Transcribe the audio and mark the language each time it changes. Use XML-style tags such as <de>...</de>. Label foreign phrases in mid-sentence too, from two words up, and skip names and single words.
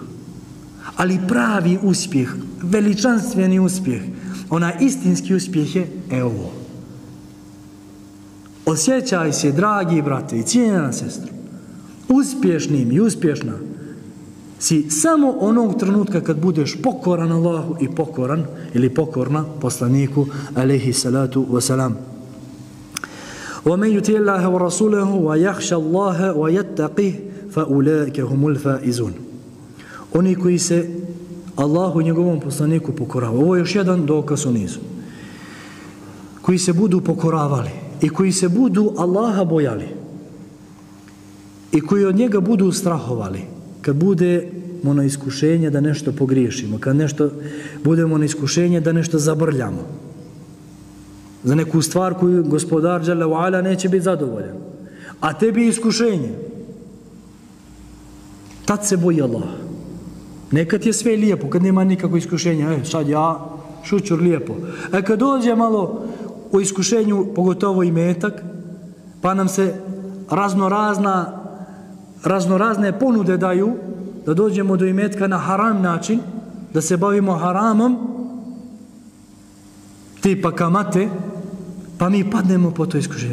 <bs>Ali pravi uspjeh, veličanstveni uspjeh, onaj istinski uspjeh je ovo. Osjećaj se, dragi brate i cijenjena sestra, uspješnim i uspješna si samo onog trenutka kad budeš pokoran Allahu i pokoran ili pokorna poslaniku</bs> <ar>عليه الصلاة والسلام. وَمَنْ يُتِعِ اللَّهَ وَرَسُولَهُ وَيَخْشَ اللَّهَ وَيَتَّقِهِ فَأُولَٰئِكَ هُمُ الْفَائِزُونَ.</ar> <bs>Oni koji se Allahu i njegovom poslaniku pokoravaju. Ovo je još jedan dokaz u nizu. Koji se budu pokoravali i koji se budu Allaha bojali i koji od njega budu strahovali. Kad bude na iskušenje da nešto pogriješimo, kad budemo na iskušenje da nešto zabrljamo, za neku stvar koju gospodar</bs> <ar>جل وعلا</ar> <bs>neće biti zadovoljan, a tebi iskušenje, tad se boji Allah. Nekad je sve lijepo, kad nema nikakvo iskušenja, sad ja šućur lijepo. Kad dođe malo u iskušenju, pogotovo i metak, pa nam se raznorazne ponude daju, da dođemo do imetka na haram način, da se bavimo haramom, tipa kamate, pa mi padnemo po to iskušenje.</bs>